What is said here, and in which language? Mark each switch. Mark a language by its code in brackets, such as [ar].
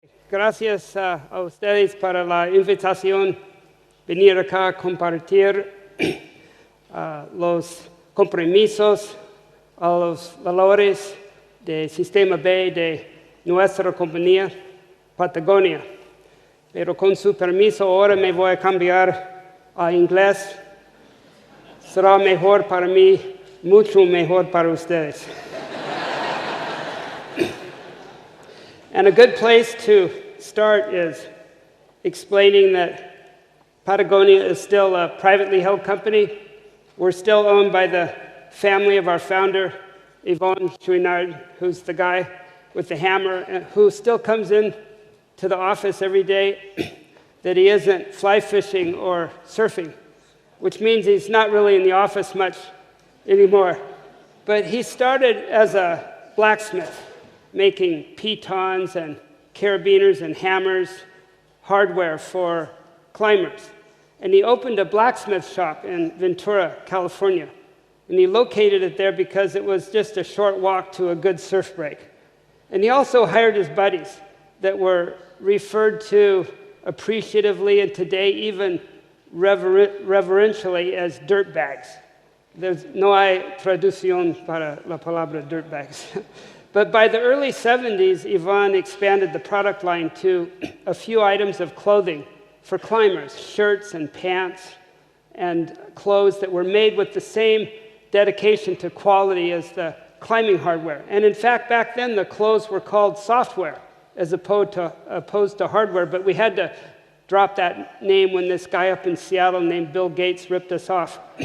[es] Gracias a ustedes para la invitación venir acá a compartir los compromisos, a los valores del sistema B de nuestra compañía Patagonia. Pero con su permiso ahora me voy a cambiar a inglés. Será mejor para mí, mucho mejor para ustedes. [en] And a good place to start is explaining that Patagonia is still a privately held company. We're still owned by the family of our founder, Yvon Chouinard, who's the guy with the hammer, and who still comes in to the office every day that he isn't fly fishing or surfing, which means he's not really in the office much anymore. But he started as a blacksmith, making pitons and carabiners and hammers, hardware for climbers. And he opened a blacksmith shop in Ventura, California. And he located it there because it was just a short walk to a good surf break. And he also hired his buddies that were referred to appreciatively and today even reverentially as dirtbags. There's no [es] hay traducción para la palabra dirtbags. [en] But by the early 70s, Yvon expanded the product line to a few items of clothing for climbers, shirts and pants and clothes that were made with the same dedication to quality as the climbing hardware. And in fact, back then, the clothes were called software as opposed to hardware, but we had to drop that name when this guy up in Seattle named Bill Gates ripped us off.